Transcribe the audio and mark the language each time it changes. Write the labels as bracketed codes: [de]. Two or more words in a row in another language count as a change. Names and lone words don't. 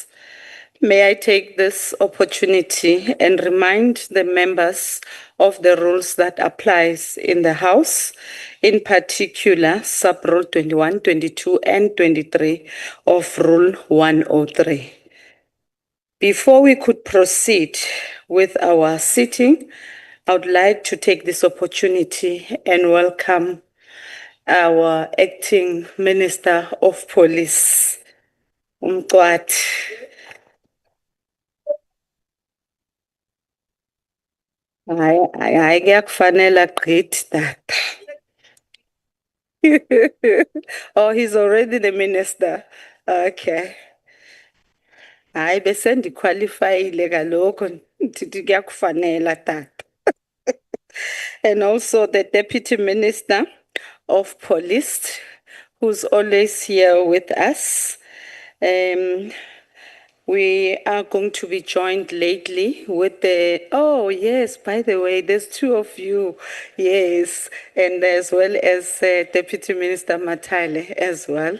[en] May I take this opportunity and remind the members of the rules that applies in the House, in particular sub-rule 21, 22, and 23 of Rule 103. Before we could proceed with our sitting, I would like to take this opportunity and welcome our Acting Minister of Police, Umqwathi. [xh] Hayi kuyakufanele agqithi tata. [en] Oh, he's already the minister. Okay. [xh] Hayi bese ndiqualifyile kaloku ndithi kuyakufanela tata. [en] And also the Deputy Minister of Police, who's always here with us. We are going to be joined lately with oh yes, by the way, there's two of you, yes, and as well as Deputy Minister Matale as well.